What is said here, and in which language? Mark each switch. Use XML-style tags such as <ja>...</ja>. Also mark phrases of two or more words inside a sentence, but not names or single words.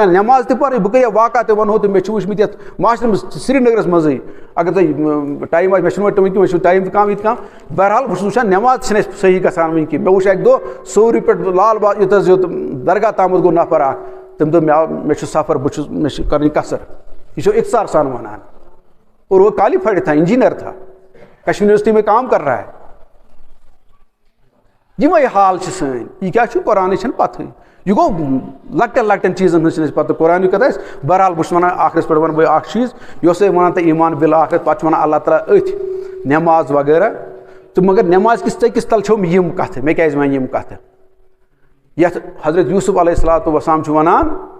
<ks>تگان نٮ۪ماز تہِ پرٕنۍ بہٕ کٔرِیا واقعہ تہِ وَنہو تہٕ مےٚ چھِ وٕچھمٕتۍ یَتھ معاشرس منٛز سرینگرس منٛزٕے اگر تۄہہِ ٹایم آسہِ مےٚ چھُنہٕ وۄنۍ وٕنکٮ۪ن چھُ ٹایم تہِ کم ییٚتہِ کم بہرحال بہٕ چھُس وٕچھان نٮ۪ماز چھِنہٕ اَسہِ صحیح گژھان وٕنہِ کینٛہہ مےٚ وٕچھ اَکہِ دۄہ سورِ پٮ۪ٹھ لال باغ یوٚت حظ یوٚت درگاہ تامَتھ گوٚو نفر اکھ تٔمۍ دوٚپ مےٚ چھُ سفر بہٕ چھُس مےٚ چھِ کَرٕنۍ قصر یہِ چھُ اختصار سان وَنان</ks> <ur>اور وہ کوالیفائڈ تھا انجینئر تھا کشمیر یونیورسٹی میں کام کر رہا ہے</ur> <ks>یِمے حال چھِ سٲنۍ یہِ کیٛاہ چھُ قرآنٕچ چھَنہٕ پَتہٕے یہِ گوٚو لۄکٹٮ۪ن لۄکٹٮ۪ن چیٖزن ہٕنٛز چھِنہٕ اَسہِ پَتہٕ قرآنٕچ کَتھ آسہِ بہرحال بہٕ چھُس وَنان آخرس پٮ۪ٹھ وَنہٕ بہٕ اکھ چیٖز یہِ اوس وَنان تۄہہِ ایٖمان بالآخرت پَتہٕ چھُ وَنان اللہ تعالیٰ أتھۍ نٮ۪ماز وغیرہ تہٕ مگر نٮ۪ماز کِس ژٔکِس تل چھو مےٚ یِم کَتھٕ مےٚ کیٛازِ وَنہِ یِم کَتھٕ یَتھ حضرت یوٗسف</ks> <ar>علیہ الصلوۃ والسلام</ar> <ks>چھُ وَنان</ks>